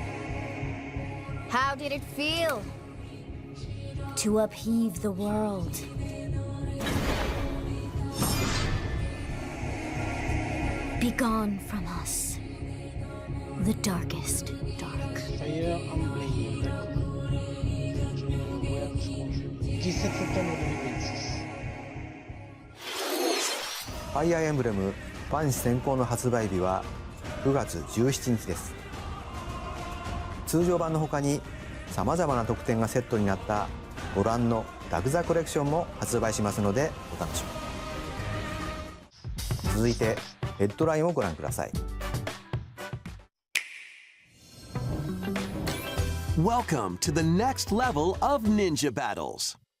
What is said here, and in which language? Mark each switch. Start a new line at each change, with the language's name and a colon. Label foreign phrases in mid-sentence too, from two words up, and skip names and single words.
English: How did it feel to upheave the world? Begone from us, the darkest dark. Fire Emblem,
French: d'accord. Je vais voir jusqu'au jeu. 17 septembre 2026.
Japanese: ファイアーエンブレムファンシ先行の発売日は9月17日です。通常版の他にさまざまな特典がセットになったご覧のダグザコレクションも発売しますのでお楽しみに。続いてヘッドラインをご覧ください。
English: Welcome to the next level of ninja battles.